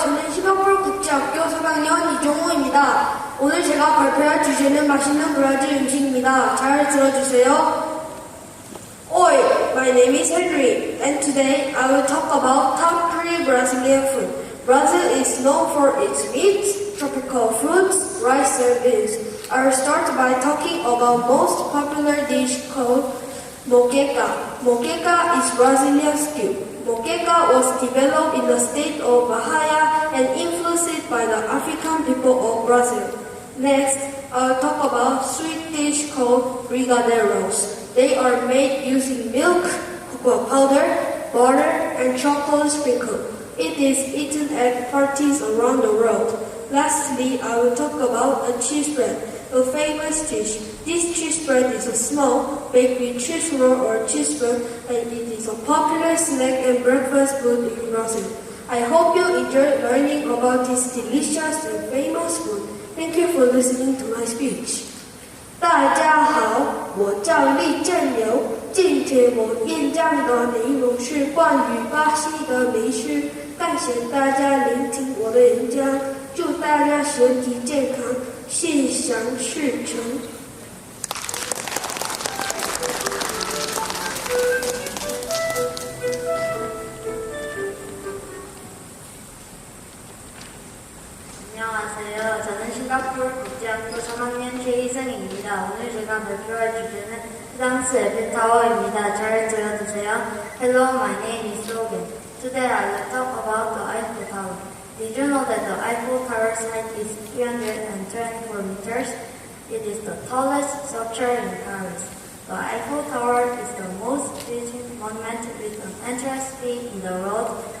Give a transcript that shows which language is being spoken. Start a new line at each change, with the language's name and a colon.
Korean: 저는 싱가포르 국제학교 3학년 이종호입니다. 오늘 제가 발표할 주제는 맛있는 브라질 음식입니다. 잘 들어주세요.
English: Oi, my name is Henry, and today I will talk about top 3 Brazilian food. Brazil is known for its meats, tropical fruits, rice and beans. I will start by talking about about most popular dish called moqueca. Moqueca is Brazilian stew. Moqueca was developed in the state of Bahia and influenced by the African people of Brazil. Next, I'll talk about sweet dish called brigadeiros. They are made using milk, cocoa powder, butter, and chocolate sprinkle. It is eaten at parties around the world. Lastly, I will talk about a cheese bread, a famous dish. This cheese bread is a small, baked with cheese roll or cheese bread, and it is a popular snack and breakfast food in Brazil. I hope you enjoyed learning about this delicious and famous food. Thank you for listening to my speech.
Chinese: 大家好，我叫厉正流。今天我演讲的内容是关于巴西的美食。感谢大家聆听我的演讲，祝大家身体健康，心想事成。
Korean: 안녕하세요. 저는 싱가포르 국제학교 3학년 최희승입니다. 오늘 제가 발표할 주제는 프랑스 에펠타워입니다. 잘 들어주세요.
English: Hello, my name is Logan. Today I will talk about the Eiffel Tower. Did you know that the Eiffel Tower's height is 324 meters? It is the tallest structure in Paris. The Eiffel Tower is the most visited monument with an entrance fee in the world.